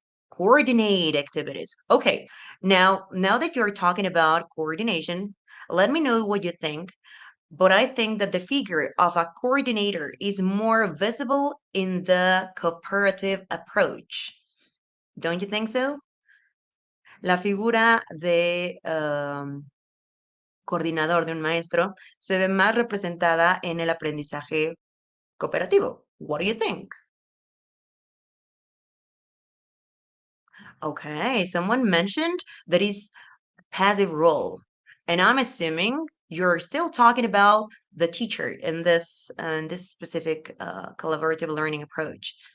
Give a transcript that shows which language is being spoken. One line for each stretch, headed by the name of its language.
English: Coordinate activities. Okay. Now that you're talking about coordination, let me know what you think. But I think that the figure of a coordinator is more visible in the cooperative approach. Don't you think so?
Spanish: La figura de coordinador de un maestro se ve más representada en el aprendizaje cooperativo.
English: What do you think? Okay, someone mentioned that is passive role. And I'm assuming you're still talking about the teacher in this specific collaborative learning approach.